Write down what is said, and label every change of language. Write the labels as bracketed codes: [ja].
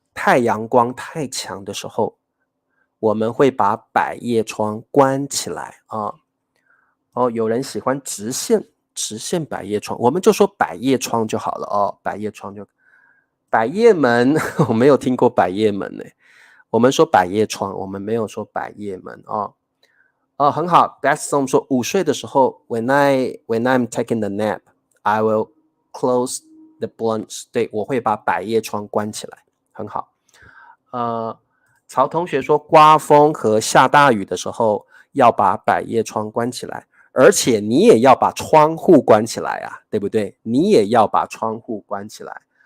[zh] 太阳光太强的时候，我们会把百叶窗关起来啊。哦，有人喜欢直线百叶窗，我们就说百叶窗就好了哦。百叶窗就百叶门，我没有听过百叶门呢。我们说百叶窗，我们没有说百叶门哦。哦，很好。 [en] That's [zh] 说午睡的时候 [en] when I'm taking the nap, I will close the blinds. [zh] 对，我会把百叶窗关起来。很好。曹同学说刮风和下大雨的时候要把百叶窗关起来，而且你也要把窗户关起来啊，对不对？你也要把窗户关起来。